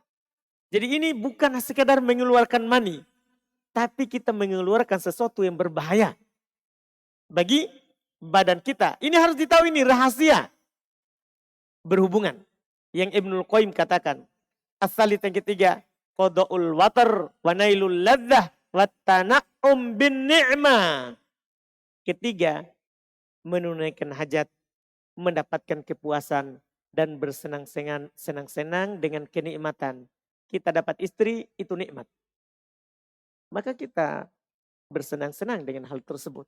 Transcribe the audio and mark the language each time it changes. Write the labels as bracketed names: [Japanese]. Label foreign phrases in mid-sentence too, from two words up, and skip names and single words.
[Indonesian] Jadi ini bukan sekedar mengeluarkan mani. Tapi kita mengeluarkan sesuatu yang berbahaya. Bagi badan kita. Ini harus ditahu, ini rahasia. Berhubungan. Yang Ibnul Qayyim katakan. As-salit yang ketiga. [Arabic] قضاء الوطر ونيل اللذة والتنعم بالنعمة. [Indonesian] Ketiga, menunaikan hajat, mendapatkan kepuasan dan bersenang-senang dengan kenikmatan. Kita dapat istri itu nikmat. Maka kita bersenang-senang dengan hal tersebut.